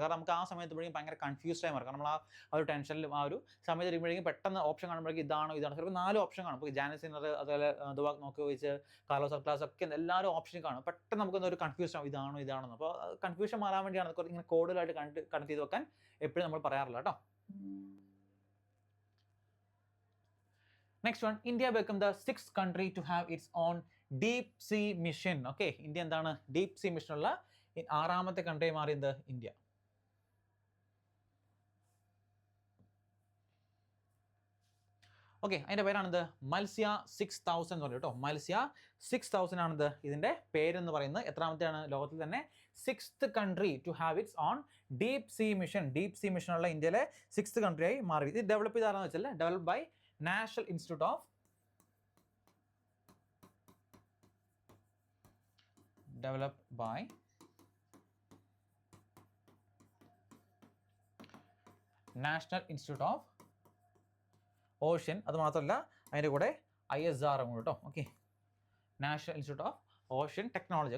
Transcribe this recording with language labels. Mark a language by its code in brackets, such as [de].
[ml] കാരണം നമുക്ക് ആ സമയത്തുമ്പോഴേക്കും ഭയങ്കര കൺഫ്യൂസ്ഡ് ആയി മാറും. കാരണം നമ്മൾ ആ ഒരു ടെൻഷനിലും ആ ഒരു സമയത്ത് ഇരിക്കുമ്പോഴേക്കും പെട്ടെന്ന് ഓപ്ഷൻ കാണുമ്പോഴേക്കും ഇതാണോ ചിലപ്പോൾ 4 ഓപ്ഷൻ കാണും. ഇപ്പോൾ ജാനിക് സിന്നർ അതുപോലെ ദുവാക് നോക്കി വെച്ച് കാർലോസ് അൽക്രാസ് ഒക്കെ എല്ലാവരും ഓപ്ഷൻ കാണും. പെട്ടെന്ന് നമുക്കൊന്ന് ഒരു കൺഫ്യൂഷൻ ആവും, ഇതാണോ. അപ്പോൾ കൺഫ്യൂഷൻ മാറാൻ വേണ്ടിയാണ് ഇങ്ങനെ കോഡിലായിട്ട് കണക്ട് ചെയ്ത് വെക്കാൻ എപ്പോഴും നമ്മൾ പറയാറില്ല കേട്ടോ. [en] Next one, India became the 6th country to have its own deep sea mission. [ml] Okay, India എന്താണ് deep sea mission ഉള്ള 6ാമത്തെ കൺട്രി മാറിയത് ഇന്ത്യ. ഓക്കെ, അതിൻ്റെ പേരാണിത് മത്സ്യ 6000 എന്ന് പറയും കേട്ടോ. മത്സ്യ 6000 ആണിത് ഇതിൻ്റെ പേരെന്ന് പറയുന്നത്. എത്രാമത്തെയാണ് ലോകത്തിൽ തന്നെ [en] 6th country to have its own deep sea mission. [ml] Deep see mission ഉള്ള ഇന്ത്യയിലെ 6th country ആയി മാറി. ഇത് ഡെവലപ്പ് ചെയ്താണെന്ന് വെച്ചാൽ [en] Develop by National Institute of Developed by National Institute of Ocean. [ml] അത് മാത്രമല്ല അതിൻ്റെ കൂടെ ISR ആണ് കേട്ടോ. Okay, national institute of ocean technology.